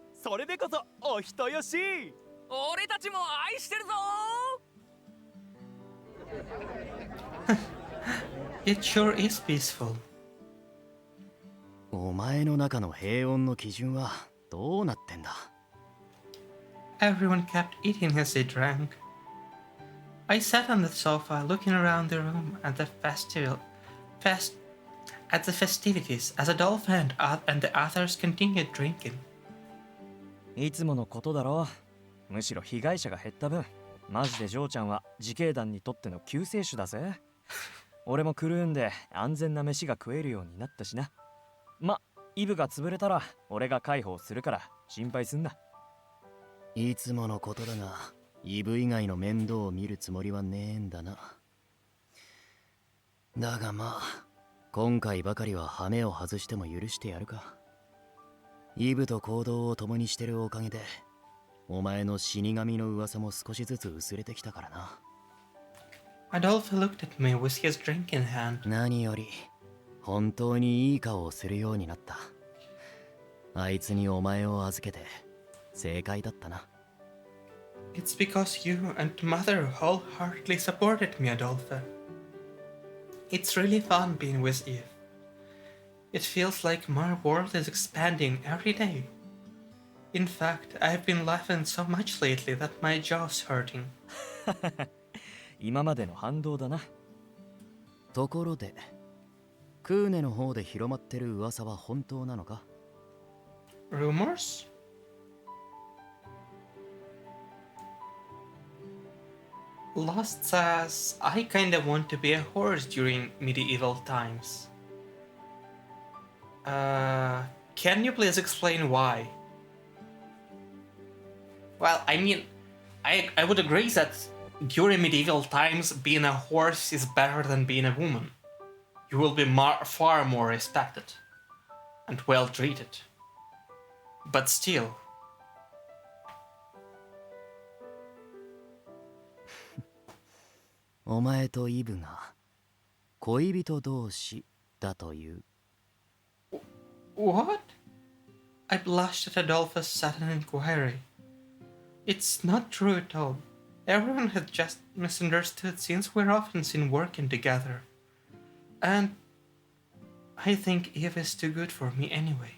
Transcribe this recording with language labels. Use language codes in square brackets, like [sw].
[ja] それでこそお人よし。俺たちも愛してるぞ。 [en] It sure is peaceful. [ja] お前の中の平穏の基準はどうなってんだ。 [en] Everyone kept eating as they drank. I sat on the sofa looking around the room at the festivities as Adolphe and the others continued drinking. [ja] いつものことだろう。むしろ被害者が減った分、マジでジョーちゃんは自警団にとっての救世主だぜ。俺もクルーンで安全な飯が食えるようになったしな。ま、イブが潰れたら俺が介抱するから心配すんな。いつものことだが、イブ以外の面倒を見るつもりはねえんだな。だがまあ、今回ばかりは羽目を外しても許してやるか。イブと行動を共にしてるおかげで、お前の死神の噂も少しずつ薄れてきたからな。 [en] Adolphe looked at me with his drink in hand. [ja] 何より、本当にいい顔をするようになった。あいつにお前を預けて正解だったな。 [en] It's because you and Mother wholeheartedly supported me, Adolphe. It's really fun being with Yves. It feels like my world is expanding every day. In fact, I've been laughing so much lately that my jaw's hurting. [ja] 今までの反動だな。ところでクーネの方で広まってる噂は本当なのか？ [en] Rumors? Lost says, I kinda want to be a horse during medieval times. Can you please explain why? Well, I mean, I would agree that during medieval times, being a horse is better than being a woman. You will be far more respected and well treated. But still. [ja] お前とイブが恋人同士だという。 [en] What? I blushed at Adolphus' sudden inquiry. It's not true at all. Everyone had just misunderstood since we're often seen working together. And I think Eve is too good for me anyway.